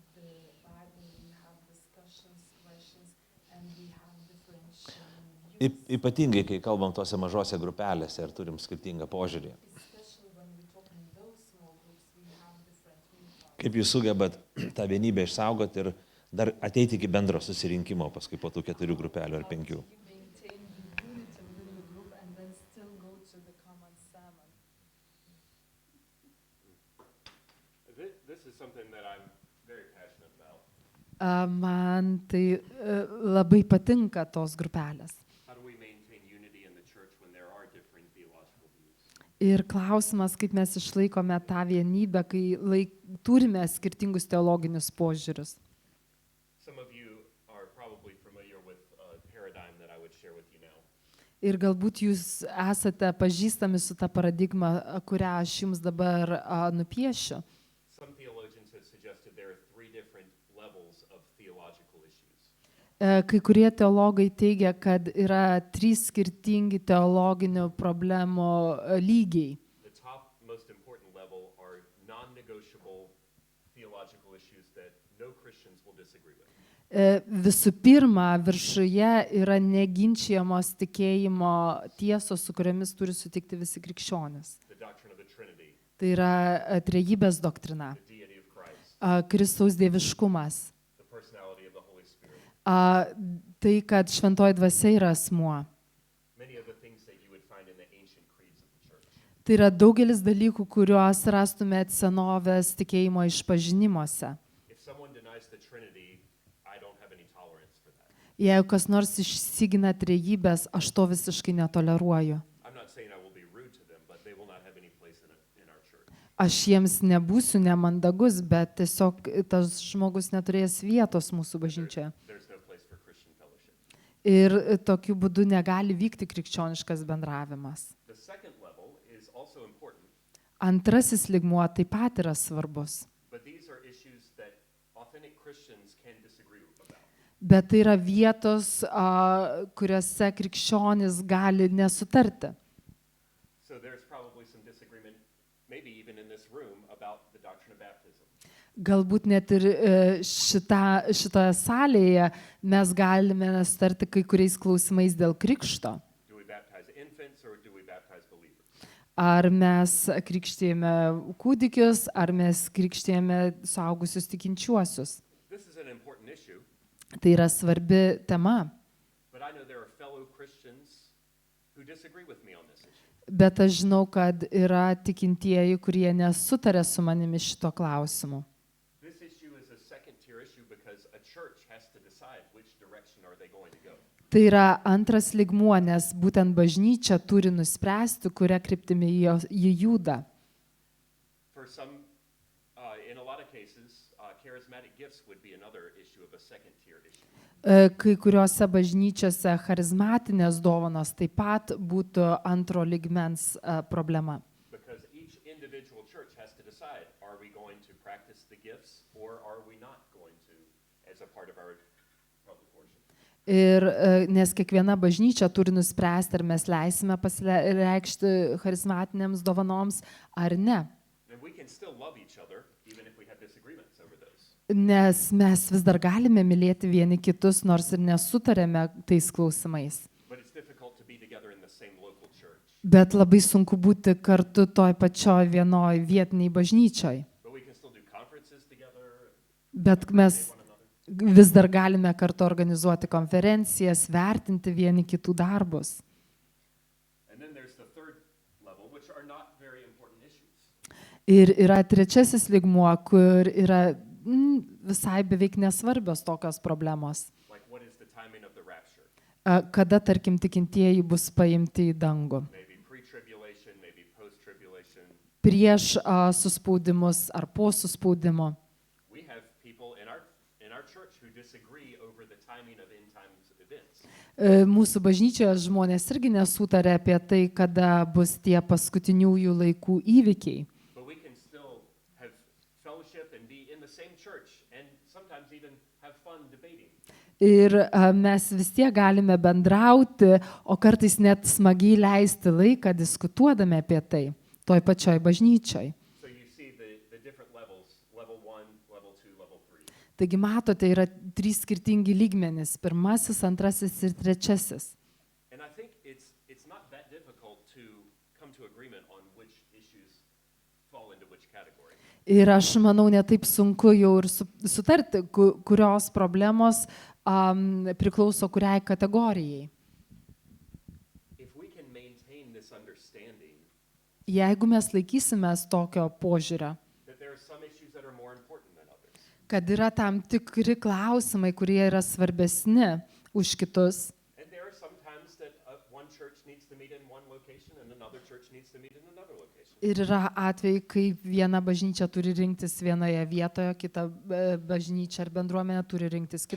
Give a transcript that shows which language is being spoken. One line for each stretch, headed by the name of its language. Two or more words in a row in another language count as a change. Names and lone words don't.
Lithuanian: Ypatingai, kai kalbam tose mažose grupelėse ir turim skirtingą požiūrį. Kaip jūs sugebat tą vienybę išsaugoti ir dar ateiti iki bendro susirinkimo, paskui po tų 4 grupelių ar 5.
English: This is something that I'm very passionate about.
Lithuanian: Man tai labai patinka tos grupelės.
English: How do we maintain unity in the church when there are differing theological views?
Lithuanian: Ir klausimas, kaip mes išlaikome tą vienybę, kai turime skirtingus teologinius požiūrius.
English: Some of you are probably familiar with
Lithuanian: Ir galbūt jūs esate pažįstami su ta paradigma, kurią aš jums dabar nupiešiu.
English: Some theologians have suggested there are 3 different levels of theological issues.
Lithuanian: Kai kurie teologai teigia, kad yra 3 skirtingi teologinių problemų lygiai.
English: The top most important level are non-negotiable theological issues that no Christians will disagree with.
Lithuanian: Visų pirma, viršuje yra neginčiamos tikėjimo tiesos, su kuriamis turi sutikti visi krikščionys.
English: The doctrine of the Trinity,
Lithuanian: Tai yra trejybės doktrina,
English: the deity of Christ,
Lithuanian: Kristaus dieviškumas,
English: the personality of the Holy Spirit.
Lithuanian: tai, kad šventoji dvasia yra asmuo.
English: Many of the things that you would find in the ancient creeds of the church.
Lithuanian: Tai yra daugelis dalykų, kuriuos rastumėt senovės tikėjimo išpažinimuose.
English: If someone denies the Trinity, I don't have any tolerance for that.
Lithuanian: Jeigu kas nors išsigina trejybės, aš to visiškai netoleruoju.
English: I'm not saying I will be rude to them, but they will not have any place in our church.
Lithuanian: Aš jiems nebūsiu nemandagus, bet tiesiog tas žmogus neturės vietos mūsų bažnyčioje.
English: There's no place for Christian fellowship.
Lithuanian: Ir tokiu būdu negali vykti krikščioniškas bendravimas.
English: The second level is also important,
Lithuanian: Antrasis lygmuo taip pat yra svarbus.
English: but these are issues that authentic Christians can disagree about.
Lithuanian: Bet tai yra vietos, kuriuose krikščionis gali nesutarti.
English: So there's probably some disagreement, maybe even in this room, about the doctrine of baptism.
Lithuanian: Galbūt net ir šitoje salėje mes galime nesutarti kai kuriais klausimais dėl krikšto.
English: Do we baptize infants or do we baptize believers?
Lithuanian: Ar mes krikštėjame kūdikius, ar mes krikštėjame suaugusius tikinčiuosius.
English: This is an important issue,
Lithuanian: Tai yra svarbi tema.
English: but I know there are fellow Christians who disagree with me on this issue.
Lithuanian: Bet aš žinau, kad yra tikintieji, kurie nesutarė su manimi šito klausimu.
English: This issue is a second-tier issue because a church has to decide which direction are they going to go.
Lithuanian: Tai yra antras lygmuo, nes būtent bažnyčia turi nuspręsti, kuria kryptimi ji juda.
English: For some, in a lot of cases, charismatic gifts would be another issue of a second-tier issue.
Lithuanian: Kai kuriuose bažnyčiose charizmatinės dovanos taip pat būtų antro lygmens problema.
English: Because each individual church has to decide, are we going to practice the gifts or are we not going to as a part of our public worship?
Lithuanian: Ir nes kiekviena bažnyčia turi nuspręsti, ar mes leisime pasireikšti charizmatinėms dovanoms ar ne.
English: And we can still love each other even if we have disagreements over those.
Lithuanian: Nes mes vis dar galime mylėti vieni kitus, nors ir nesutarėme tais klausimais.
English: But it's difficult to be together in the same local church.
Lithuanian: Bet labai sunku būti kartu toj pačioj vienoj vietiniai bažnyčioj.
English: But we can still do conferences together,
Lithuanian: Bet mes
English: one another.
Lithuanian: vis dar galime kartu organizuoti konferencijas, vertinti vieni kitų darbus.
English: And then there's the third level, which are not very important issues.
Lithuanian: Ir yra trečiasis lygmuo, kur yra visai beveik nesvarbios tokios problemos.
English: Like what is the timing of the rapture?
Lithuanian: Kada, tarkim, tikintieji bus paimti į dangų.
English: Maybe pre-tribulation, maybe post-tribulation.
Lithuanian: Prieš suspaudimus ar po suspaudimo.
English: We have people in our church who disagree over the timing of end times events.
Lithuanian: Mūsų bažnyčioje žmonės irgi nesutarė apie tai, kada bus tie paskutiniųjų laikų įvykiai.
English: But we can still have fellowship and be in the same church and sometimes even have fun debating.
Lithuanian: Ir mes vis tiek galime bendrauti, o kartais net smagiai leisti laiką diskutuodami apie tai, toj pačioj bažnyčioj.
English: So you see the different levels, level 1, level 2, level 3.
Lithuanian: Taigi matote, yra 3 skirtingi lygmenys - pirmasis, antrasis ir trečiasis.
English: And I think it's not that difficult to come to agreement on which issues fall into which category.
Lithuanian: Ir aš manau, netaip sunku jau ir sutarti, kurios problemos priklauso kuriai kategorijai.
English: If we can maintain this understanding
Lithuanian: Jeigu mes laikysimės tokio požiūrio,
English: that there are some issues that are more important than others,
Lithuanian: kad yra tam tikri klausimai, kurie yra svarbesni už kitus,
English: and there are some times that one church needs to meet in one location and another church needs to meet in another location.
Lithuanian: ir yra atvejai, kai viena bažnyčia turi rinktis vienoje vietoje, kita bažnyčia ar bendruomenė turi rinktis kitoje.